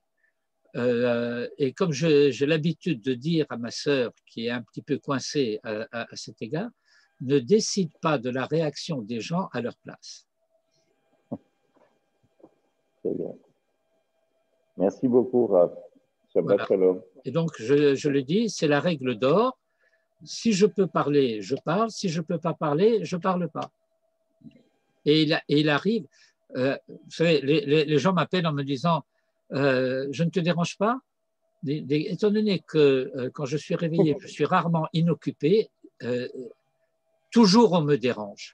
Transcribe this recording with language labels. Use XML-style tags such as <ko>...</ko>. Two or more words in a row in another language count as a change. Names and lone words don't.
<fr>Et comme j'ai l'habitude de dire à ma sœur, qui est un petit peu coincée à cet égard, ne décide pas de la réaction des gens à leur place. Très bien. Merci beaucoup, Rav.</fr> <he>שבת שלום.</he> <fr>Et donc, je le dis, c'est la règle d'or. Si je peux parler, je parle. Si je ne peux pas parler, je ne parle pas. Et il arrive, vous savez, les gens m'appellent en me disant je ne te dérange pas. Étant donné que quand je suis réveillé, je suis rarement inoccupé, toujours on me dérange.</fr>